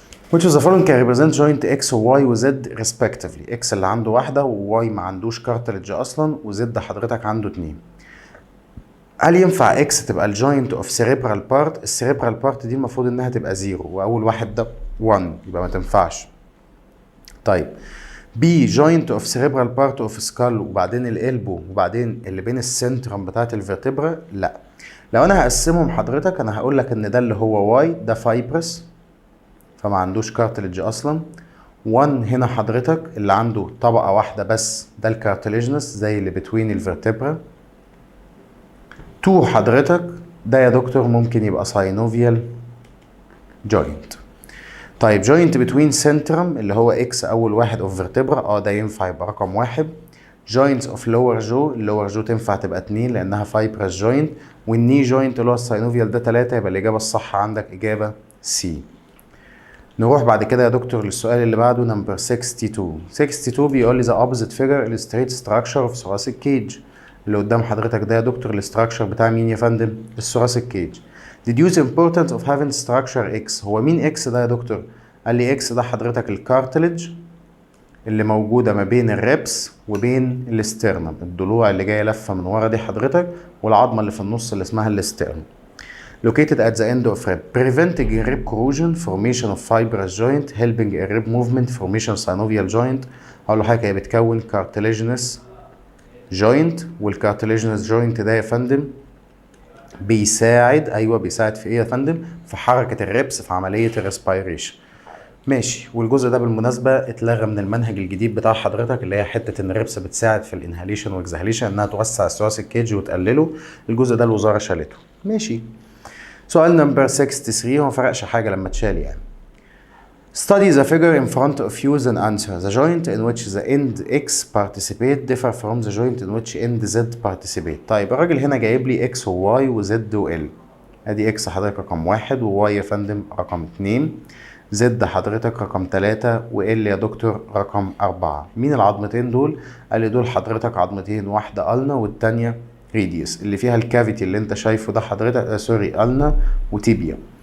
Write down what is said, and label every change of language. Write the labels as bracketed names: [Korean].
[English] which of the following can represent joint X و Y و Z respectively؟ [Arabic] X اللي عنده واحدة و Y ما عندوش كارتلج أصلا، و Z حضرتك عنده 2. هل ينفع X تبقى الجوينت اوف سيريبرال بارت؟ السيريبرال بارت دي المفروض إنها تبقى 0 وأول واحد ده 1، يبقى ما تنفعش. طيب B [English] joint of cerebral part of skull [Arabic] وبعدين القلبو وبعدين اللي بين السنترم بتاعت الفرتبرا؟ لا. لو أنا هقسمهم حضرتك أنا هقول لك إن ده اللي هو Y ده فايبرس فما عندوش كارتلج اصلا. 1 هنا حضرتك اللي عنده طبقة واحدة بس ده الكارتليجنس زي اللي بتوين الفرتبرا. 2 حضرتك ده يا دكتور ممكن يبقى ساينوفيال جوينت. طيب جوينت بتوين سنترم اللي هو اكس اول واحد اوف فيرتبرا، ده ينفع يبقى رقم 1. جوينتس اوف لور جو، اللور جو تنفع تبقى 2 لانها فايبرس جوينت، والني جوينت اللي هو الساينوفيال ده 3، يبقى الاجابة الصح عندك اجابة سي. نروح بعد كده يا دكتور للسؤال اللي بعده نمبر 62. [English] 62 [Arabic] بيقول لي [English] the opposite figure illustrates structure of thoracic cage. [Arabic] اللي قدام حضرتك ده يا دكتور الاستراكشر بتاع مين يا فندم؟ الثوراسيك كيج. [English] deduce importance of having structure X. [Arabic] هو مين X ده يا دكتور؟ قال لي X ده حضرتك الكارتلج اللي موجودة ما بين الريبس وبين الاسترنم، الضلوع اللي جاية لفة من ورا دي حضرتك، والعظمة اللي في النص اللي اسمها الاسترنم. [English] located at the end of rib, preventing rib corrosion, formation of fibrous joint, helping a rib movement, formation synovial joint. [Arabic] هقول له حاجة هي بتكون cartilaginous joint، والcartilaginous joint ده يا فندم بيساعد، أيوه بيساعد في إيه يا فندم؟ في حركة الريبس في عملية الريسبيريشن. ماشي. والجزء ده بالمناسبة اتلغى من المنهج الجديد بتاع حضرتك اللي هي حتة إن الريبس بتساعد في الانهاليشن والاكزهاليشن إنها توسع الثوراسيك كيج وتقلله. الجزء ده الوزارة شالته. ماشي. سؤال نمبر 63 هو مفرقش حاجة لما اتشال يعني. [English] Study the figure in front of you and answer. The joint in which the end X participate differ from the joint in which end Z participate. [Arabic] طيب الراجل هنا جايب لي X و Y و Z و L. ادي X حضرتك رقم 1 و Y يا فندم رقم 2، Z حضرتك رقم 3 و L يا دكتور رقم 4. مين العظمتين دول؟ قال لي دول حضرتك عظمتين، واحدة ألنا والتانية ريديوس، اللي فيها الكافيتي اللي انت شايفه ده حضرتك سوري ألنا وتيبيا.